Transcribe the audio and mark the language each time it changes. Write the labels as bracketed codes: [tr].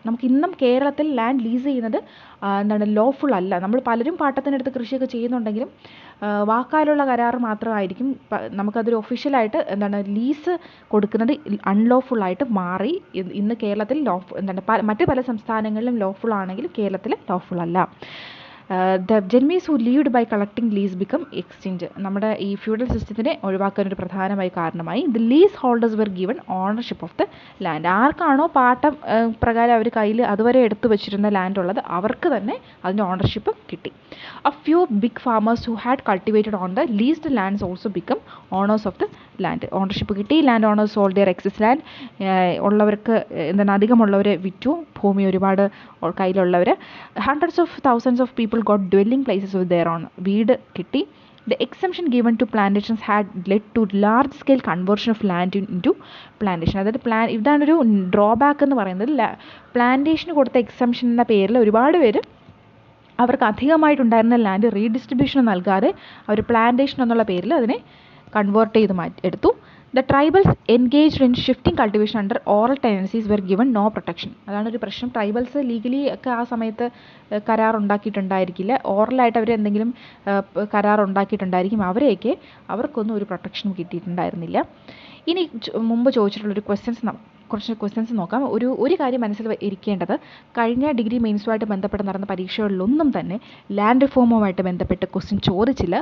[ml] നമുക്ക് ഇന്നും കേരളത്തിൽ ലാൻഡ് ലീസ് ചെയ്യുന്നത് ലോഫുൾ അല്ല. നമ്മൾ പലരും പാട്ടത്തിനടുത്ത് കൃഷിയൊക്കെ ചെയ്യുന്നുണ്ടെങ്കിലും വാക്കാലുള്ള കരാർ മാത്രമായിരിക്കും. നമുക്കതൊരു ഒഫീഷ്യലായിട്ട് ലീസ് കൊടുക്കുന്നത് അൺലോഫുള്ളായിട്ട് മാറി. ഇന്ന് കേരളത്തിൽ മറ്റ് പല സംസ്ഥാനങ്ങളിലും ലോഫുൾ ആണെങ്കിലും കേരളത്തിൽ ലോഫുൾ അല്ല. [en] The Genoese who lived by collecting lease become extinct. [ml] നമ്മുടെ ഈ ഫ്യൂഡൽ സിസ്റ്റത്തിനെ ഒഴിവാക്കാനൊരു പ്രധാനമായി കാരണമായി. [en] The lease holders were given ownership of the land. [ml] ആർക്കാണോ പാട്ടം പ്രകാരം അവർ കയ്യിൽ അതുവരെ എടുത്തു വെച്ചിരുന്ന ലാൻഡ് ഉള്ളത് അവർക്ക് തന്നെ അതിൻ്റെ ഓണർഷിപ്പ് കിട്ടി. [en] A few big farmers who had cultivated on the leased lands also become owners of the land. [ml] Ownership കിട്ടി. [en] Land owners sold their excess land. [ml] ഉള്ളവർക്ക് അധികമുള്ളവരെ വിറ്റു ഭൂമി ഒരുപാട് കയ്യിലുള്ളവർ. [en] Hundreds of thousands of people got dwelling places of their own. [ml] വീട് കിട്ടി. [en] The exemption given to plantations had led to large scale conversion of land into plantation. [ml] അതായത് ഇതാണൊരു drawback എന്ന് പറയുന്നത്. Plantation കൊടുത്ത എക്സംഷൻ എന്ന പേരിൽ ഒരുപാട് പേര് അവർക്ക് അധികമായിട്ടുണ്ടായിരുന്ന ലാൻഡ് റീഡിസ്ട്രിബ്യൂഷൻ നൽകാതെ അവർ പ്ലാന്റേഷൻ എന്നുള്ള പേരിൽ അതിനെ കൺവേർട്ട് ചെയ്ത് എടുത്തു. [en] The tribals engaged in shifting cultivation under oral tenancies were given no protection. [ml] അതാണൊരു പ്രശ്നം. ട്രൈബൽസ് ലീഗലി ഒക്കെ ആ സമയത്ത് കരാർ ഉണ്ടാക്കിയിട്ടുണ്ടായിരിക്കില്ല. ഓറലായിട്ട് അവർ എന്തെങ്കിലും കരാർ ഉണ്ടാക്കിയിട്ടുണ്ടായിരിക്കും. അവർക്കൊന്നും ഒരു പ്രൊട്ടക്ഷനും കിട്ടിയിട്ടുണ്ടായിരുന്നില്ല. ഇനി മുമ്പ് ചോദിച്ചിട്ടുള്ളൊരു കുറച്ച് ക്വസ്റ്റ്യൻസ് നോക്കാം. ഒരു കാര്യം മനസ്സിൽ ഇരിക്കേണ്ടത്, കഴിഞ്ഞ ഡിഗ്രി മെയിൻസുമായിട്ട് ബന്ധപ്പെട്ട് നടന്ന പരീക്ഷകളിലൊന്നും തന്നെ ലാൻഡ് റിഫോമുമായിട്ട് ബന്ധപ്പെട്ട് ക്വസ്റ്റ്യൻ ചോദിച്ചില്ല.